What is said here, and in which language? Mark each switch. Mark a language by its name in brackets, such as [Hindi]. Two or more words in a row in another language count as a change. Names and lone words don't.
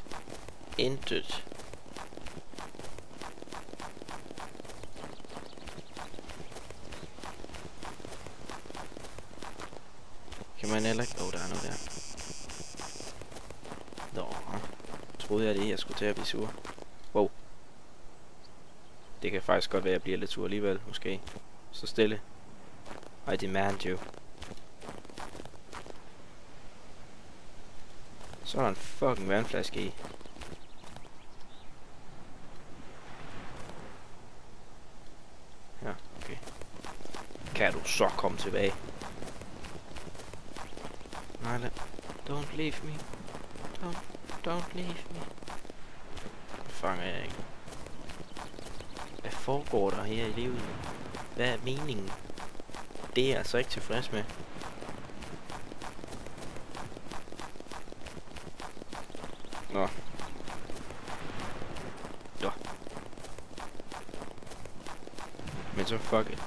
[Danish] Intet. Kan man heller ikke... Åh, der er noget der. Nå. Troede jeg det, jeg skulle til at blive sur. Wow. Det kan faktisk godt være, at jeg bliver lidt sur alligevel, måske. Så stille. [English] I demand you. [Danish] Så er der en fucking vandflaske i. Ja, okay. Kan du så komme tilbage? Nej, [English] don't leave me. Don't leave me. [Danish] Det fanger jeg ikke. Hvad foregår der her i livet? Hvad er meningen? Det er jeg altså ikke tilfreds med. Nå. Ja. Men så [English] fuck it.